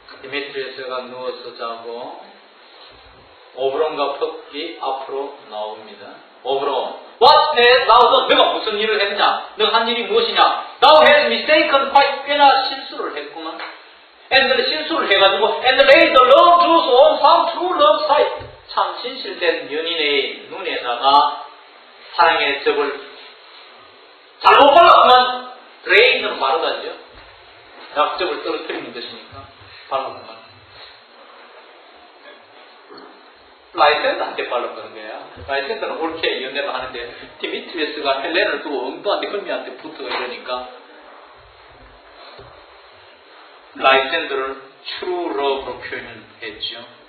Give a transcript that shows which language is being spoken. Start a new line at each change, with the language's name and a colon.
Korean: 디메트리우스가 누워서 자고 오브론과 퍽이 앞으로 나옵니다.
English: 오브론 What has thou done?
Korean: 너가 무슨 일을 했냐? 너가 한 일이 무엇이냐?
English: Thou has mistaken quite
Korean: 꽤나 실수를 했구만.
English: and
Korean: 실수를 해가지고
English: and laid the love juice on some true love sight.
Korean: 참 진실된 연인의 눈에다가 사랑의 즙을 잘못 발랐구만. 레이는 바르다죠. 약즙을 떨어뜨리는 것이니까 발랐구만. 라이센더한테 발랐다는 거야. 라이센더는 옳게 연애를 하는데 디미트리우스가 헬렌을 두고 엉뚱한데 흠미한테 붙어 이러니까 라이센더를 true love로 표현했죠.